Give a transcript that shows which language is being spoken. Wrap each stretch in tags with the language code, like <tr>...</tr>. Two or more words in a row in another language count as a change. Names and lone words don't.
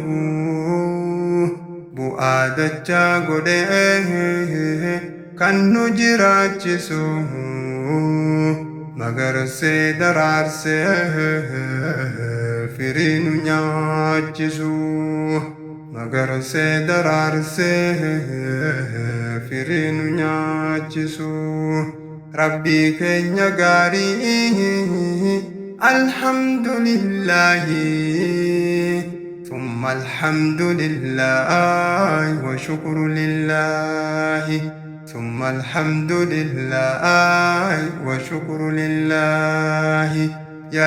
<om>bu'aa dachaa godhee kan nu jiraachisu magarsee daraarsee firii nu nyaachisu magarsee daraarsee firii nu nyaachisu rabbii keenya gaarii alhamdulillahi</om> <ar>ثم الحمد لله وشكر لله ثم الحمد لله وشكر لله يا</ar>